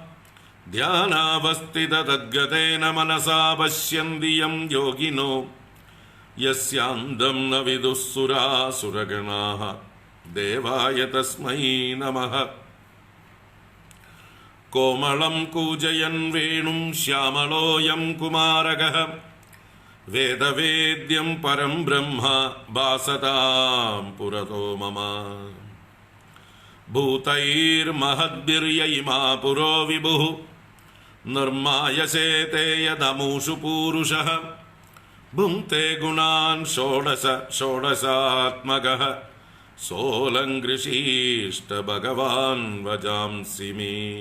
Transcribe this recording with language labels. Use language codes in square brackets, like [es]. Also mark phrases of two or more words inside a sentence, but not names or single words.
[sa] ध्यानावस्थिततद्गतेन मनसा पश्यन्ति यं योगिनो यस्यान्तं न विदुः सुरासुरगणाः देवाय तस्मै नमः। कोमलं कूजयन् वेणुं श्यामलोऽयं कुमारकः वेदवेद्यं परं ब्रह्म भासतां पुरतो मम। ഭൂതൈർമഹദ്ഭിര്യ ഇമാ പുരോ വിഭുഃ നിർമായസേ തേ യദമൂഷു പൂരുഷഃ ഭുങ്ക്തേ ഗുണാൻ ഷോഡശ ഷോഡശാത്മകഃ സോലങ്കൃഷീഷ്ട ഭഗവാൻ വജാംസി മേ.